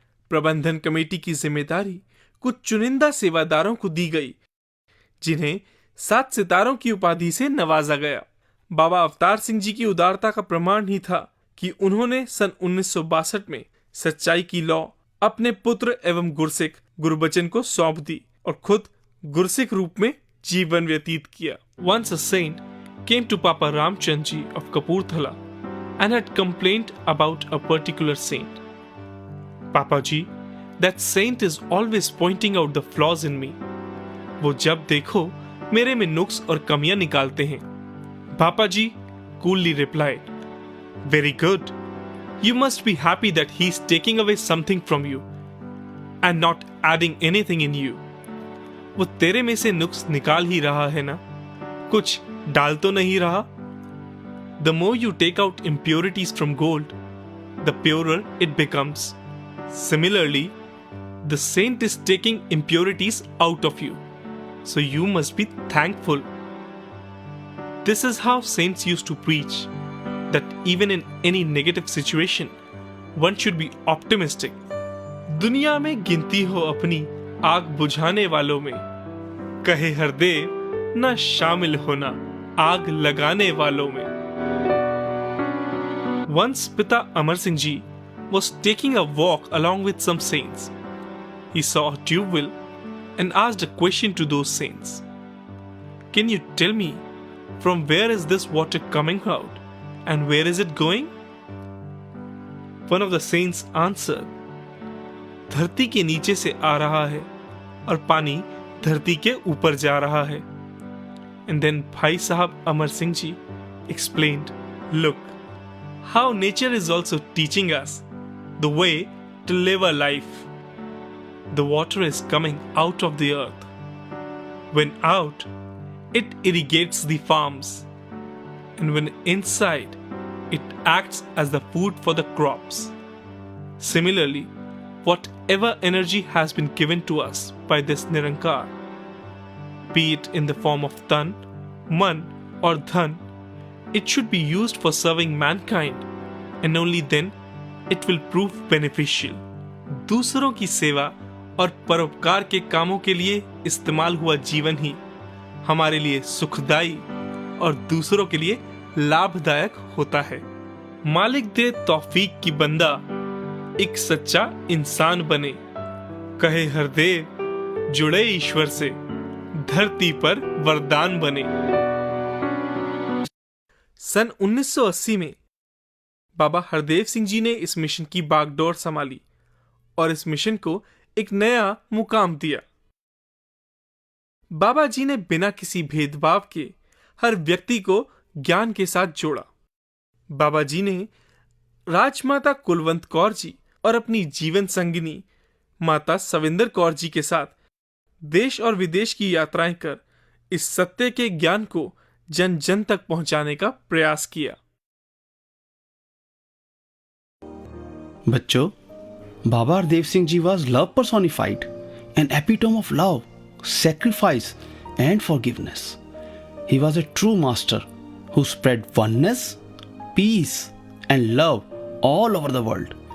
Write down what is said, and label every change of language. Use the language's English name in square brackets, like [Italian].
[Hindi] प्रबंधन कमेटी की जिम्मेदारी कुछ चुनिंदा सेवादारों को दी गई, जिन्हें 7 सितारों की उपाधि से नवाजा गया। बाबा अवतार सिंह जी की उदारता का प्रमाण ही था कि उन्होंने सन 1962 में सच्चाई की लौ अपने पुत्र एवं गुरसिक गुरबचन को सौंप दी और खुद गुरसिक रूप में जीवन व्यतीत किया। [English] Once a saint came to Papa Ramchand ji of Kapurthala and had complained about a particular saint. Papa ji, that saint is always pointing out the flaws in me. [Hindi] वो जब देखो मेरे में नुक्स और कमियां निकालते हैं। [English] पापा जी coolly replied, very good. You must be happy that he is taking away something from you and not adding anything in you. [Hindi] वो तेरे में से नुक्स निकाल ही रहा है ना, कुछ डाल तो नहीं रहा। [English] The more you take out impurities from gold, the purer it becomes. Similarly, the saint is taking impurities out of you, so you must be thankful. This is how saints used to preach, that even in any negative situation, one should be optimistic. [Hindi] दुनिया में गिनती हो अपनी आग बुझाने वालों में, कहे हरदेव न शामिल होना आग लगाने वालों में। [English] Once Pita Amar Singh Ji was taking a walk along with some saints. He saw a tube well and asked a question to those saints. Can you tell me from where is this water coming out and where is it going? One of the saints answered, [Hindi] धरती के नीचे से आ रहा है और पानी धरती के ऊपर जा रहा है। [English] And then Bhai Sahab Amar Singh Ji explained, look, how nature is also teaching us the way to live a life. The water is coming out of the earth. When out, it irrigates the farms. And when inside, it acts as the food for the crops. Similarly, whatever energy has been given to us by this Nirankar, be it in the form of tan, man or dhan, it should be used for serving mankind and only then it will prove beneficial. [Hindi] दूसरों की सेवा और परोपकार के कामों के लिए इस्तेमाल हुआ जीवन ही हमारे लिए सुखदायी और दूसरों के लिए लाभदायक होता है। मालिक दे तौफीक की बंदा एक सच्चा इंसान बने, कहे हरदेव जुड़े ईश्वर से, धरती पर वरदान बने। सन 1980 में बाबा हरदेव सिंह जी ने इस मिशन की बागडोर संभाली और इस मिशन को एक नया मुकाम दिया। बाबा जी ने बिना किसी भेदभाव के हर व्यक्ति को ज्ञान के साथ जोड़ा। बाबा जी ने राजमाता कुलवंत कौर जी और अपनी जीवन संगिनी माता सविंदर कौर जी के साथ देश और विदेश की यात्राएं कर इस सत्य के ज्ञान को जन जन तक पहुंचाने का प्रयास किया। बच्चों, [English] Baba Hardev Singh ji was love personified, an epitome of love, sacrifice and forgiveness. He was a true master who spread oneness, peace and love all over the world.